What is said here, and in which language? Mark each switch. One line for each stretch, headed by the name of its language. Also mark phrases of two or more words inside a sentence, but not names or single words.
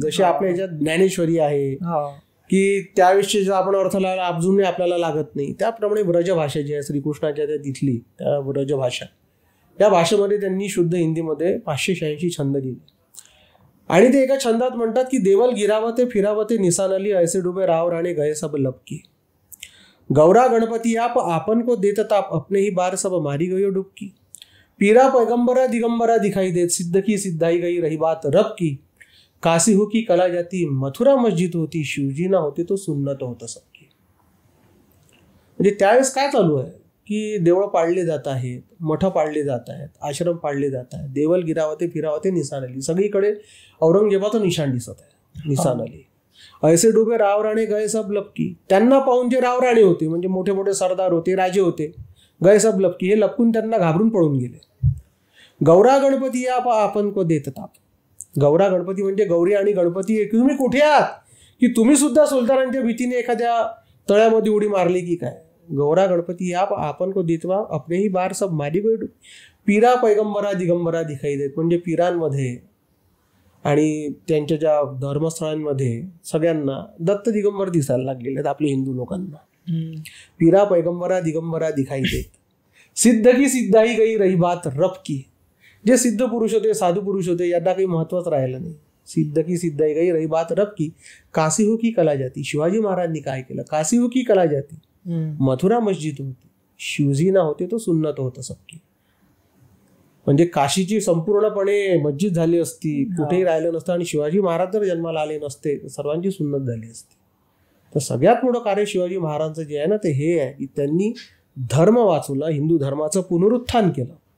Marathi: जशी आपल्या याच्यात ज्ञानेश्वरी आहे की त्याविषयी आपण अर्थ अजूनही आपल्याला लागत नाही, त्याप्रमाणे ब्रज भाषा जी आहे श्रीकृष्णाच्या त्या तिथली त्या ब्रज भाषा, या भाषेमध्ये त्यांनी शुद्ध हिंदीमध्ये 586 छंद लिहिले. आणि ते एका छंदात म्हणतात की
Braj: देवल गिरावते फिरावते निसानली ऐसे डुबे राव राणे गए सब लपकी, गौरा गणपति आप आपन को देत ताप अपने ही बार सब मारी गई डुबकी, पीरा पैगंबरा दिगंबरा दिखाई दे सिद्ध की सिद्धाई गई रही बात रब की, काशी हो की कला जाती मथुरा मस्जिद होती शिवजी ना होते तो सुन्नत होतं सबकी.
Marathi: म्हणजे त्यावेळेस काय चालू आहे की देवळं पाडले जात आहेत, मठ पाडले जात आहेत, आश्रम पाडले जात आहेत,
Braj: देवल गिरावते फिरावते
Marathi: निशाण आली, सगळीकडे औरंगजेबाचं निशाण दिसत आहे, निशाण आली.
Braj: ऐसे डुबे राव राणे गए सब लपकी,
Marathi: त्यांना पाहून जे राव राणे होते म्हणजे मोठे मोठे सरदार होते, राजे होते,
Braj: गए सब लपकी,
Marathi: हे लपकून त्यांना घाबरून पळून गेले.
Braj: गौरा गणपती आप आपण को देत ताप,
Marathi: गौरा गणपती म्हणजे गौरी आणि गणपती, तुम्ही कुठे आहात की तुम्ही सुद्धा सुलतानांच्या भीतीने एखाद्या तळ्यामध्ये उडी मारली की काय.
Braj: गौरा गणपती आप आपण को देतवा अपने ही बार सब मारी गई, पीरा पैगंबरा दिगंबरा दिखाई देत,
Marathi: म्हणजे पीरांमध्ये आणि त्यांच्या ज्या धर्मस्थळांमध्ये सगळ्यांना दत्त दिगंबर दिसायला लागलेले आहेत आपल्या हिंदू लोकांना.
Braj: पीरा पैगंबरा दिगंबरा दिखाई देत, सिद्ध की सिद्धाई गई रही बात रब की,
Marathi: जे सिद्ध पुरुष होते, साधू पुरुष होते, यांना काही महत्वच राहिलं नाही.
Braj: सिद्ध की सिद्धाई गई रही बात रब की, काशी हो की कला जाती,
Marathi: शिवाजी महाराजांनी काय केलं,
Braj: काशी हो की कला जाती, मथुरा मस्जिद होती, शिवजी ना होते तो सुन्नत होतं सबकी.
Marathi: म्हणजे काशीची संपूर्णपणे मस्जिद झाली असती, कुठेही राहिलं नसतं, आणि शिवाजी महाराज जर जन्माला आले नसते तर सर्वांची सुन्नत झाली असती. तर सगळ्यात मोठं कार्य शिवाजी महाराजांचं जे आहे ना ते हे आहे की त्यांनी धर्म वाचवला, हिंदू धर्माचं पुनरुत्थान केलं.